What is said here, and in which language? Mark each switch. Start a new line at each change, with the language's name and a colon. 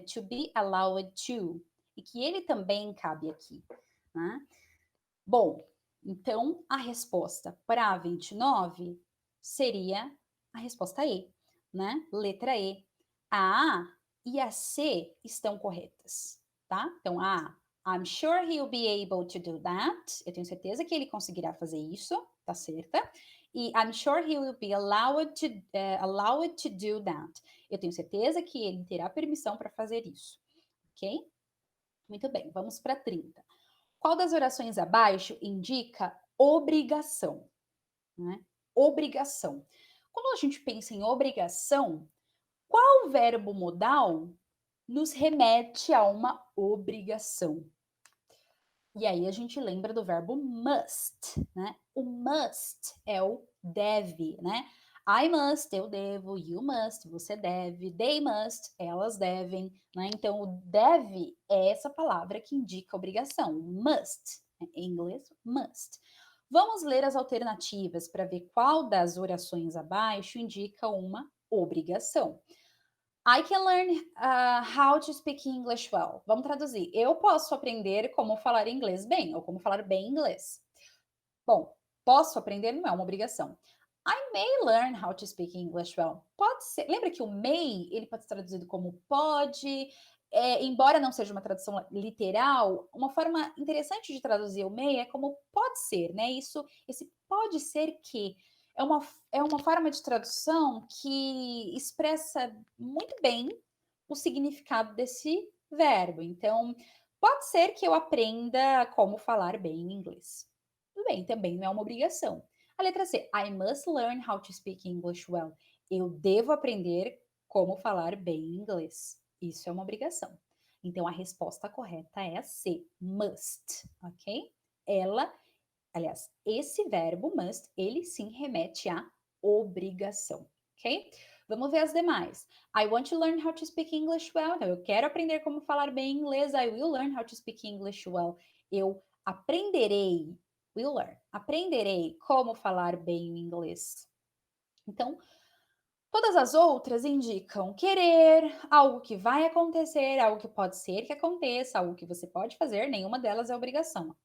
Portuguese: To be allowed to, e que ele também cabe aqui, né? Bom, então a resposta para 29 seria a resposta E, né? Letra E. A A e a C estão corretas, tá?
English: Então, I'm sure he'll be able to do that.
Portuguese: Eu tenho certeza que ele conseguirá fazer isso, tá certa?
English: E I'm sure he will be allowed to do that.
Portuguese: Eu tenho certeza que ele terá permissão para fazer isso, ok? Muito bem, vamos para 30. Qual das orações abaixo indica obrigação, né? Obrigação. Quando a gente pensa em obrigação, qual verbo modal nos remete a uma obrigação? E aí a gente lembra do verbo must, né? O must é o deve, né? I must, eu devo, you must, você deve, they must, elas devem, né? Então, o deve é essa palavra que indica obrigação, must, em inglês, must. Vamos ler as alternativas para ver qual das orações abaixo indica uma obrigação.
English: I can learn how to speak English well.
Portuguese: Vamos traduzir. Eu posso aprender como falar inglês bem, ou como falar bem inglês. Bom, posso aprender não é uma obrigação.
English: I may learn how to speak English well.
Portuguese: Pode ser. Lembra que o may, ele pode ser traduzido como pode, embora não seja uma tradução literal, uma forma interessante de traduzir o may é como pode ser, né? Esse pode ser que é uma forma de tradução que expressa muito bem o significado desse verbo. Então, pode ser que eu aprenda como falar bem inglês. Tudo bem, também não é uma obrigação.
English: A letra C, I must learn how to speak English well.
Portuguese: Eu devo aprender como falar bem inglês. Isso é uma obrigação. Então, a resposta correta é a C, must, ok? Aliás, esse verbo must, ele sim remete à obrigação, ok? Vamos ver as demais.
English: I want to learn how to speak English well.
Portuguese: Então, eu quero aprender como falar bem inglês.
English: I will learn how to speak English well.
Portuguese: Eu aprenderei, will learn, aprenderei como falar bem inglês. Então, todas as outras indicam querer, algo que vai acontecer, algo que pode ser que aconteça, algo que você pode fazer, nenhuma delas é obrigação.